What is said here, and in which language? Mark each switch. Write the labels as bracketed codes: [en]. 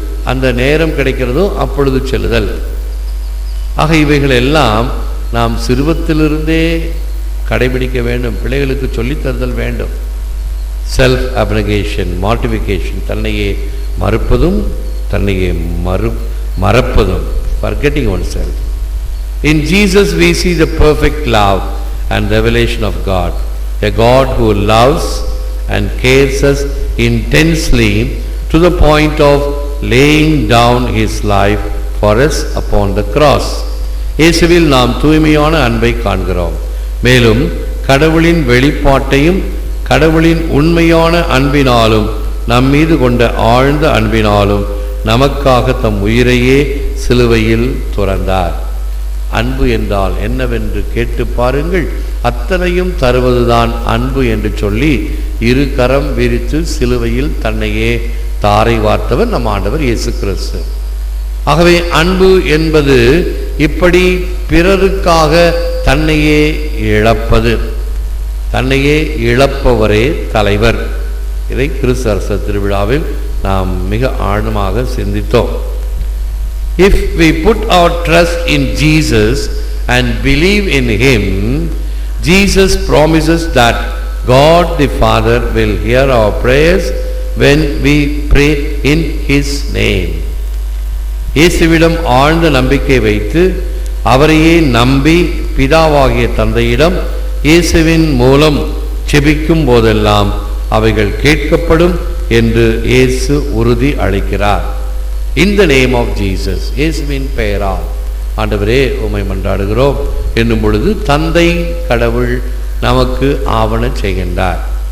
[ta] அந்த நேரம் கிடைக்கிறதோ அப்பொழுது செல்லுதல். ஆக இவைகள் எல்லாம் நாம் சிறுவத்திலிருந்தே கடைபிடிக்க வேண்டும், பிள்ளைகளுக்கு சொல்லித்தருதல் வேண்டும். செல்ஃப் அப்னகேஷன், மார்டிஃபிகேஷன், தன்னையே மறுப்பதும் தன்னையே மறப்பதும், [en] forgetting oneself. In Jesus we see the perfect love and revelation of God, a God who loves and cares us intensely to the point of laying down his life for us upon the cross. [ta] இயேசுவில் நாம் தூய்மையான அன்பை காண்கிறோம். மேலும் கடவுளின் வெளிப்பாட்டையும் கடவுளின் உண்மையான அன்பினாலும் நம்மீது கொண்ட ஆழ்ந்த அன்பினாலும் நமக்காக தம் உயிரையே சிலுவையில் துறந்தார். அன்பு என்றால் என்னவென்று கேட்டு பாருங்கள், அத்தனையும் தருவதுதான் அன்பு என்று சொல்லி இரு கரம் விரித்து சிலுவையில் தன்னையே தாரை வார்த்தவர் நம் ஆண்டவர் இயேசு கிறிஸ்து. ஆகவே அன்பு என்பது இப்படி பிறருக்காக தன்னையே இழப்பது. தன்னையே இழப்பவரே தலைவர். இதை கிறிஸ்து அரச திருவிழாவில் நாம் மிக ஆழமாக சிந்தித்தோம். [en] If we put our trust in Jesus and believe in him, Jesus promises that God the Father will hear our prayers when we pray in his name. [ta] இயேசுவிடம் ஆழ்ந்த நம்பிக்கை வைத்து அவரையே நம்பி பிதாவாகிய தந்தையிடம் இயேசுவின் மூலம் செபிக்கும் போதெல்லாம் அவைகள் கேட்கப்படும் என்று இயேசு உறுதி அளிக்கிறார். [en] In the name of Jesus, [ta] இயேசுவின் பெயரால் ஆண்டவரே உம்மை மன்றாடுகிறோம் என்னும் பொழுது தந்தை கடவுள் நமக்கு ஆவண செய்கின்றார்.